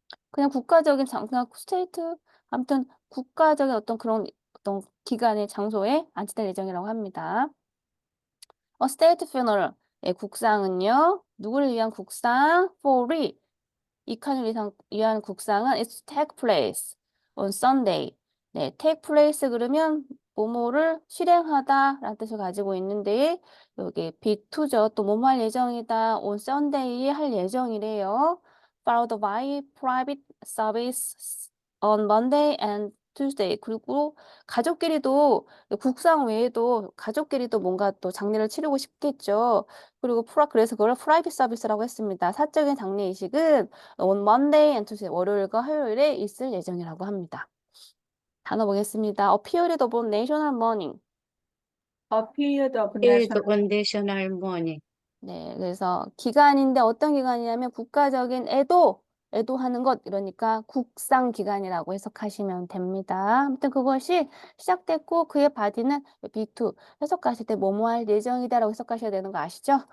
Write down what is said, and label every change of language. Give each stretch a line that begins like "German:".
Korean: 그냥 그냥 스테이트 아무튼 국가적인 어떤 기관의 장소에 안치될 예정이라고 합니다.
English: state funeral.
Korean: 예, 국상은요. 누구를 위한 국상? for이 이칸을 위한 국상은
English: it's to take place on Sunday.
Korean: 네, take place 그러면 뭐뭐를 실행하다라는 뜻을 가지고 있는데 여기 be to죠. 또 뭐뭐 할 예정이다. on Sunday에 할 예정이래요.
English: followed by private service on Monday and Tuesday.
Korean: 그리고 가족끼리도 국상 외에도 가족끼리도 뭔가 또 장례를 치르고 싶겠죠. 그리고 그래서 그걸 프라이빗 서비스라고 했습니다. 사적인 장례 이식은
English: on Monday and Tuesday,
Korean: 월요일과 화요일에 있을 예정이라고 합니다. 단어 보겠습니다.
English: A period of national mourning. A period of Period national of national mourning.
Korean: 네, 그래서 기간인데 어떤 기간이냐면 국가적인 애도하는 것, 이러니까 국상 기간이라고 해석하시면 됩니다. 아무튼 그것이 시작됐고 그의 바디는 B2 해석하실 때 뭐뭐 할 예정이다라고 해석하셔야 되는 거 아시죠?